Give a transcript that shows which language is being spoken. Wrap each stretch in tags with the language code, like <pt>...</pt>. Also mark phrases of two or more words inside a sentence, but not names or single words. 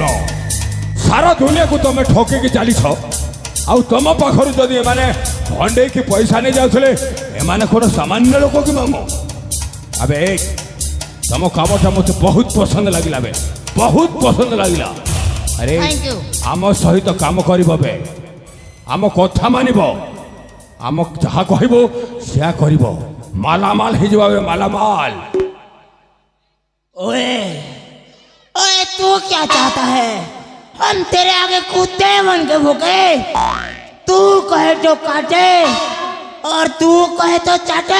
<or>ସାରା ଦୁନିଆକୁ ତମେ ଠକିକି ଚାଲିଛ, ଆଉ ତମ ପାଖରୁ ଯଦି ଏମାନେ ଭଣ୍ଡେଇକି ପଇସା ନେଇଯାଉଥିଲେ, ଏମାନେ କ'ଣ ସାମାନ୍ୟ ଲୋକ କି ମାମୁଁ? ଆବେ ତମ କାମଟା ମୋତେ ବହୁତ ପସନ୍ଦ ଲାଗିଲା ବେ, ବହୁତ ପସନ୍ଦ ଲାଗିଲା। ଆରେ</or> <en>Thank you.</en> <or>ଆମ ସହିତ କାମ କରିବ ବେ, ଆମ କଥା ମାନିବ, ଆମ ଯାହା କହିବ ସେୟା କରିବ।</or> <bn>মালামাল হয়ে যাবে মালামাল।</bn> <hi>ओए ओए तू क्या चाहता है? हम तेरे आगे कुत्ते बन के भूखे, तू कहे तो काटे और तू कहे तो चाटे।</hi>